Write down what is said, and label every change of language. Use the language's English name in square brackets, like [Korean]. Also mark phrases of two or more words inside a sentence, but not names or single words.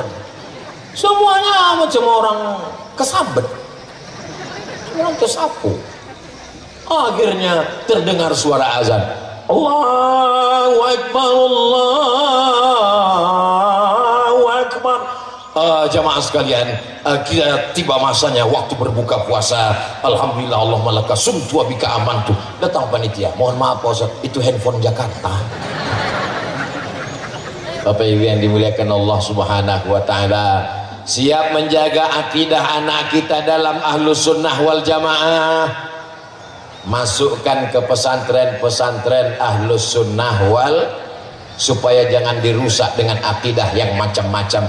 [Indonesian] Semuanya macam orang kesambet, orang tersapu. Akhirnya terdengar suara azan. [Arabic] الله أكبر، الله أكبر. [Indonesian] Jamaah sekalian, kita tiba masanya waktu berbuka puasa. Alhamdulillah, [Arabic] اللهم لك صمت وبك آمنت. [Indonesian] Datang panitia, mohon maaf Pak Ustaz, itu handphone Jakarta. Bapak Ibu yang dimuliakan Allah [Arabic] سبحانه وتعالى, [Indonesian] siap menjaga akidah anak kita dalam [Arabic] أهل السنة والجماعة. [Indonesian] Masukkan ke pesantren-pesantren [Arabic] أهل السنة وال, [Indonesian] supaya jangan dirusak dengan akidah yang macam-macam.